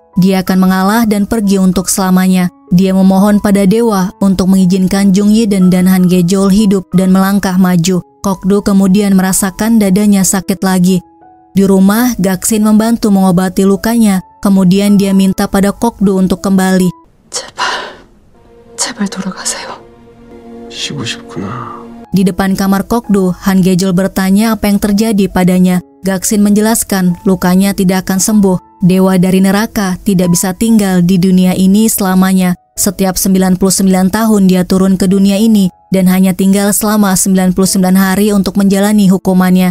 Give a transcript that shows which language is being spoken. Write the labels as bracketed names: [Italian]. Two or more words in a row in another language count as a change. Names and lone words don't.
[Indonesian] Dia akan mengalah dan pergi untuk selamanya. Dia memohon pada dewa untuk mengizinkan Jung Yi-den dan Han Ge-jeol hidup dan melangkah maju. Kok-du kemudian merasakan dadanya sakit lagi. Di rumah, Gaksin membantu mengobati lukanya. Kemudian dia minta pada Kok-du untuk kembali. [Korean] 제발 돌아가세요. 쉬고 싶구나. [Indonesian] Di depan kamar Kok-du, Han Ge-jeol bertanya apa yang terjadi padanya. Gaksin menjelaskan lukanya tidak akan sembuh. Dewa dari neraka tidak bisa tinggal di dunia ini selamanya. Setiap 99 tahun dia turun ke dunia ini dan hanya tinggal selama 99 hari untuk menjalani hukumannya.